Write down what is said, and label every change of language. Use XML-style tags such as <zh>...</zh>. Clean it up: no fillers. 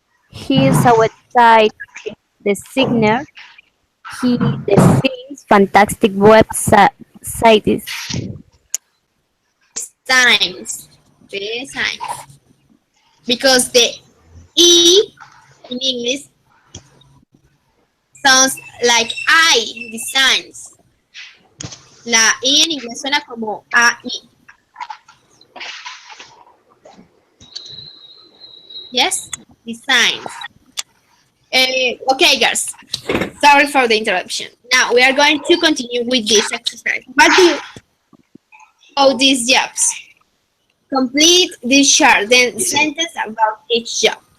<en>He is a website designer. He designs fantastic websites. Designs. Designs. Because the E in English sounds like I, designs.</en> <es>La I en inglés suena como AI.</es> <en>Yes, designs. Okay, girls. So Sorry for the interruption. Now we are going to continue with this exercise. What do you know these jobs? Complete this chart, then sentence about each job.</en>